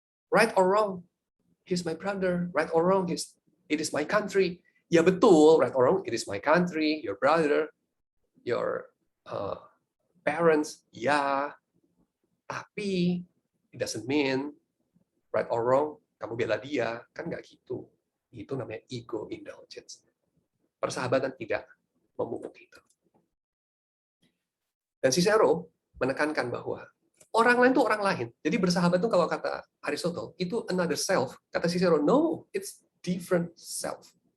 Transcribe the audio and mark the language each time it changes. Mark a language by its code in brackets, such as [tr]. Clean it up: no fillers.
[en] Right or wrong, he's my brother. Right or wrong, it is my country. [id] Ya betul, [en] right or wrong, it is my country, your brother, your parents. [id] Ya, tapi [en] it doesn't mean right or wrong, [id] kamu bela dia. Kan nggak gitu. Itu namanya [en] ego indulgence. [id] Persahabatan tidak memupuk itu. Dan Cicero menekankan bahwa orang lain itu orang lain. Jadi bersahabat itu kalau kata Aristotle, itu [en] another self. [id] Kata Cicero, [en] no, it's different self.